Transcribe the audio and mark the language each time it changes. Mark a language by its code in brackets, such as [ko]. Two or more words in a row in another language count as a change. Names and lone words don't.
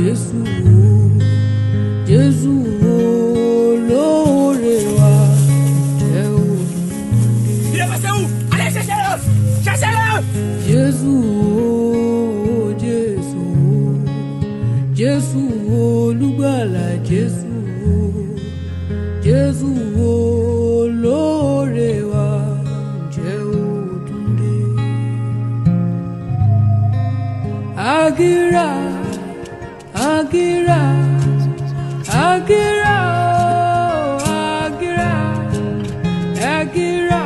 [yo] Jésù olóore wa, jẹ́ òdodo. [fr] Il est passé où? Allez, cherchez-le! Cherchez-le! [yo] Jésù olùgbàlà, Jésù olóore wa, jẹ́ òdodo. Agira, Agira, Agira, Agira, Agira,